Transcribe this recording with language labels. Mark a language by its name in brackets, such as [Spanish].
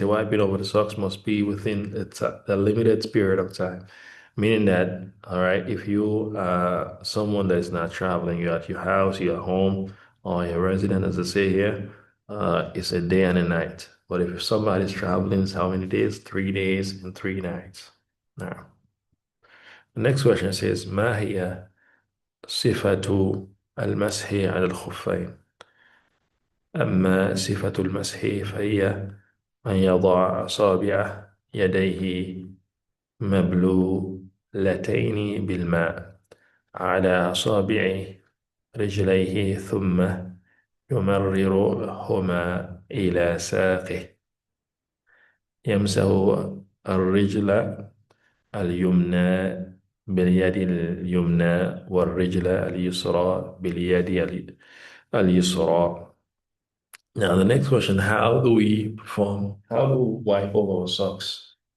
[English] Say wiping over the socks must be within a limited period of time, meaning that all right, if you someone that is not traveling, you're at your house, you're at home, or your resident, as I say here, it's a day and a night. But if somebody's traveling, it's how many days? 3 days and 3 nights. Now, the next question says, [Arabic] ما هي صفة المسح على الخفين؟ أما صفة المسح فهي أن يضع أصابع يديه مبلولتين بالماء على أصابع رجليه ثم يمررهما إلى ساقه. يمسح الرجل اليمنى باليد اليمنى والرجل اليسرى باليد اليسرى. [English] Now, the next question, how do we wipe over our socks?